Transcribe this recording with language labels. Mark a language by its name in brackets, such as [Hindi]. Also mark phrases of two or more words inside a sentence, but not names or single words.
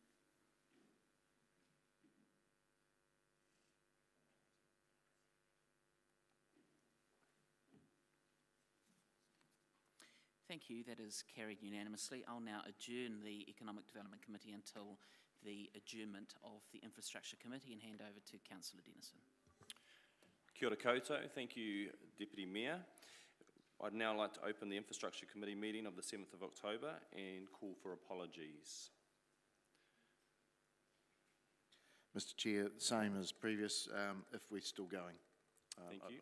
[English] Thank you. That is carried unanimously. I'll now adjourn the Economic Development Committee until the adjournment of the Infrastructure Committee and hand over to Councillor Dennison. [Māori] Kia ora koutou. [English] Thank you, Deputy Mayor. I'd now like to open the Infrastructure Committee meeting of the 7th of October and call for apologies. Mr. Chair, same as previous, if we're still going Thank you.